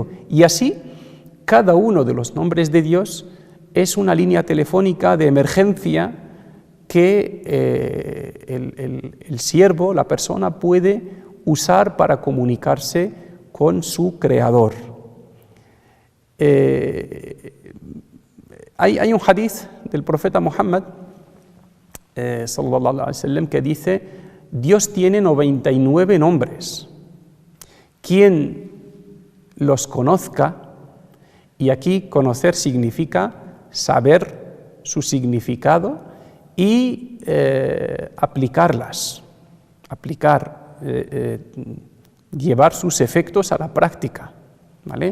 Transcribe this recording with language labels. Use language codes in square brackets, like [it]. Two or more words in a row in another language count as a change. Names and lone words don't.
[es] Y así, cada uno de los nombres de Dios es una línea telefónica de emergencia que el siervo, la persona, puede usar para comunicarse con su Creador. Hay un hadith del profeta Muhammad [ar] صلى الله عليه وسلم [es] que dice: Dios tiene 99 nombres. Quien los conozca, y aquí conocer significa saber su significado y llevar sus efectos a la práctica, ¿vale?